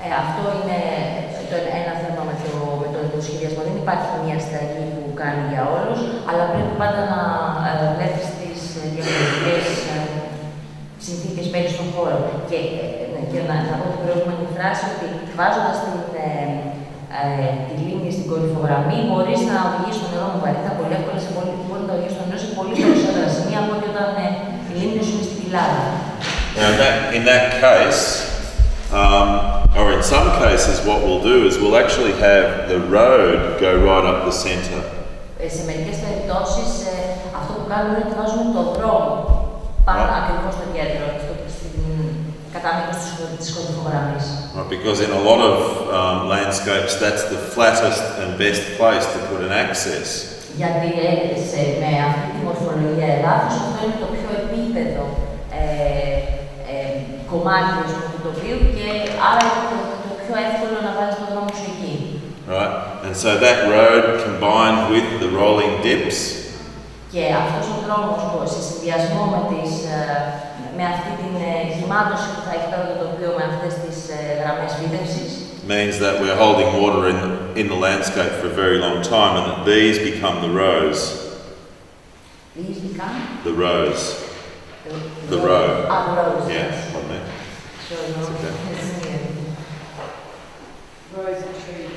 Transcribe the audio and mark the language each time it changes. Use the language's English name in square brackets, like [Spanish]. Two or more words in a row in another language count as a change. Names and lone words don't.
[Greek] Αυτό είναι ένα θέμα με το σχεδιασμό. Δεν υπάρχει μία συνταγή που κάνει για όλους, αλλά πρέπει πάντα να βλέπεις τις διαφορετικές συνθήκες παίρνει στον χώρο. Και να πω την προηγούμενη φράση ότι βάζοντας τη λίμνη στην κορυφογραμμή μπορείς να οδηγήσεις το νερό με βαρύτητα πολύ εύκολα μπορεί να οδηγήσεις το νερό σε πολύ περισσότερα σημεία από ότι όταν η λίμνη σου είναι στην κοιλάδα. [English] In that case, or in some cases, what we'll do is we'll actually have the road go right up the centre. [Greek] Σε μερικές περιπτώσεις αυτό που κάνουμε είναι ότι βάζουμε το δρόμο πάνω ακριβώς στο κέντρο, κατά μήκος της κορυφογραμμής. [English] Because in a lot of landscapes, that's the flattest and best place to put an access. [Greek] Γιατί με αυτή τη μορφολογία εδάφους αυτό είναι το πιο επίπεδο κομμάτι του τοπίου και άρα είναι το πιο εύκολο να βάλεις τον δρόμο σου εκεί. [English] Right, and so that road combined with the rolling dips. [Greek] Και αυτός ο δρόμος σε συνδυασμό με αυτή την γυμάτωση που θα έχει τώρα το τοπίο με αυτές τις γραμμές φύτευσης [English] means that we're holding water in the landscape for a very long time, and that these become the rows. These become? The rows. The row. The rows. Yeah, yes. what I mean. Sure, no. Okay. Rows of trees.